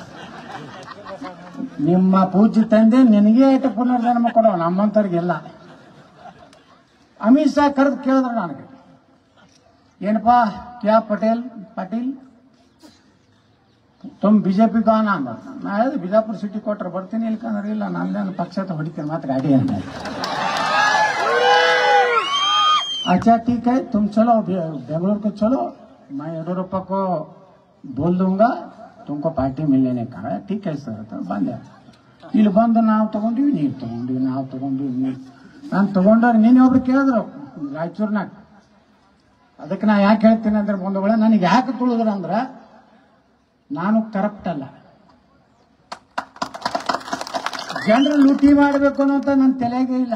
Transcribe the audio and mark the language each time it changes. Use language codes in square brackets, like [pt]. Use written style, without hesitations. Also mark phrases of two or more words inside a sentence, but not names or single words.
[kn] ನಿಮ್ಮ ಪೂಜ್ಯ ತಂದೆ ನಿನಗೆ ಐಟ ಪುನರ್ಜನ್ಮ ಕೊಡೋ, ನಮ್ಮಂತವ್ರಿಗೆಲ್ಲ. ಅಮಿತ್ ಶಾ ಕರೆದು ಕೇಳಿದ್ರು ನನಗೆ, ಏನಪ್ಪಾ [hi] क्या पाटील तुम [kn] ಬಿಜೆಪಿ ಗಾನ ಅಂದ. ನಾ ಹೇಳಿದೆ ಬಿಜಾಪುರ ಸಿಟಿ ಕೊಟ್ರೆ ಬರ್ತೀನಿ, ಇಲ್ಕಂದ್ರೆ ಇಲ್ಲ, ನಂದೇನು ಪಕ್ಷ ಹೊಡಿತೀನಿ ಮಾತ್ರ ಗಾಡಿ ಅಂತ. [hi] अच्छा ठीक है, तुम चलो बेंगलुरु को चलो, मैं येडियुरप्पा को बोल दूंगा तुमको पार्टी मिल लेने का. ठीक है सर [kn] ಅಂತ ಬಂದೆ. ಇಲ್ಲಿ ಬಂದು ನಾವು ತಗೊಂಡಿವಿ, ನೀವು ತಗೊಂಡಿವಿ, ನಾವು ತಗೊಂಡಿವಿ. ನಾನು ತಗೊಂಡವ್ರು ನೀನು ಒಬ್ರು ಕೇಳಿದ್ರು ರಾಯಚೂರ್ನಾಗ. ಅದಕ್ಕೆ ನಾ ಯಾಕೆ ಹೇಳ್ತೀನಿ ಅಂದ್ರೆ, ಬಂಧುಗಳೇ, ನನಗೆ ಯಾಕೆ ತುಳಿದ್ರು ಅಂದ್ರೆ, ನಾನು ಕರಪ್ಟ್ ಅಲ್ಲ, ಜನರು ಲೂಟಿ ಮಾಡಬೇಕು ಅನ್ನೋಂತ ನನ್ನ ತಲೆಗೆ ಇಲ್ಲ.